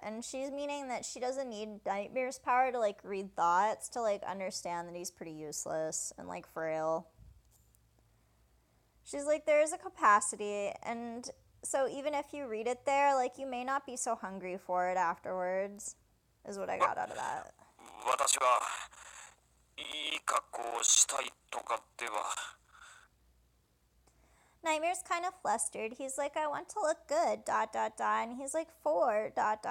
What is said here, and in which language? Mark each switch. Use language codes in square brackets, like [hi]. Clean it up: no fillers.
[en] And she's meaning that she doesn't need Nightmare's power to, like, read thoughts to, like, understand that he's pretty useless and, like, frail. She's like, there is a capacity, and so even if you read it there, like, you may not be so hungry for it afterwards, is what I got out of that. [ja] 私はいい格好をしたいとかでは [en] Nightmare's kind of flustered. He's like, I want to look good, ... And he's like, for ...